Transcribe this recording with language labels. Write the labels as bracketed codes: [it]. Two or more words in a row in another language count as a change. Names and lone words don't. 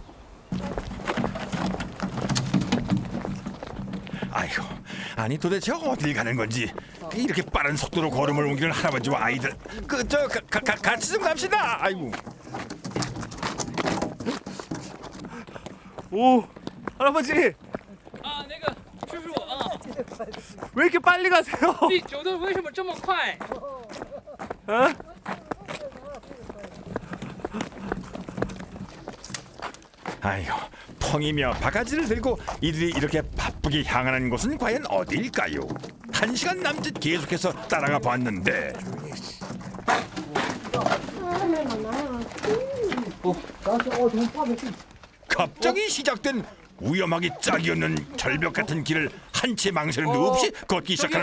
[ko] 아이고, 아니 도대체 어딜 가는 건지 이렇게 빠른 속도로 걸음을 옮기는 할아버지와 아이들. 같이 좀 갑시다. 아이고. 오, 할아버지. 아, [zh] 那个叔叔啊， [ko] 왜 이렇게 빨리 가세요? [zh] 你走的为什么这么快？ [ko] 어? 아이고, 통이며 바가지를 들고 이들이 이렇게 바쁘게 향하는 곳은 과연 어디일까요? 1시간 남짓 계속해서 따라가 봤는데 갑자기 시작된 위험하기 짝이었는 절벽 같은 길을 한치 망설임도 없이 걷기 시작하는